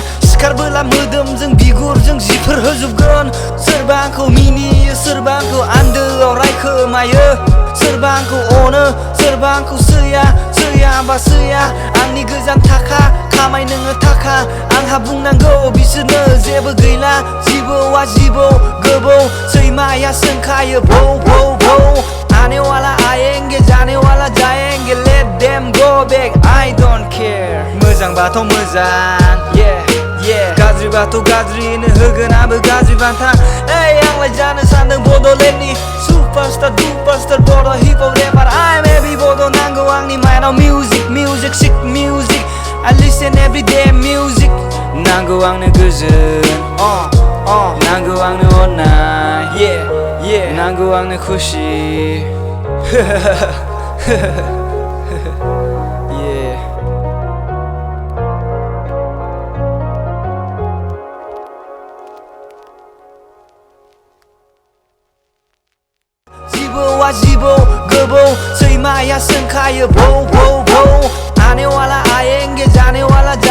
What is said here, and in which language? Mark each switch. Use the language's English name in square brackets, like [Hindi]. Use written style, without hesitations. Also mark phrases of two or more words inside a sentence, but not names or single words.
[Bodo] सिखारबोला मोदोमजों बिगुरजों जिफोर होजोबगोन सोरबा आंखौ मिनियो सोरबा आंखौ आन्दोआव रायखोमायो सोरबा आंखौ अनो सोरबा आंखौ सैया आंनि गोजान थाखा खामाय नोङो थाखा आंहा बुंनांगौ बिसोरनो जेबो गैला जिबौआ जिबौ गोबौ सैमाया सोंखायो भौ [Hindi] आने वाला आएंगे जाने वाला जाएंगे [English] let them go back I don't care [Bodo] मोजांबाथ' मोजां yeah गाज्रिबाथ' गाज्रिनो होगोन आंबो गाज्रि बान्था ओइ आंलाय जानो सानदों बड'लेण्डनि सुपारस्टार बड' [English] hip hop rapper I'm A.B [Bodo] Bodo नांगौ आंनि माइन्डआव [English] music sick music I listen every day music [Bodo] नांगौ आंनो गोजोन नांगौ आंनो अननाय yeah नांगौ आंनो खुसि जिबौआ जिबौ गोबौ सैमाया सोंखायो भौ [Hindi] आने वाला आएंगे जाने वाला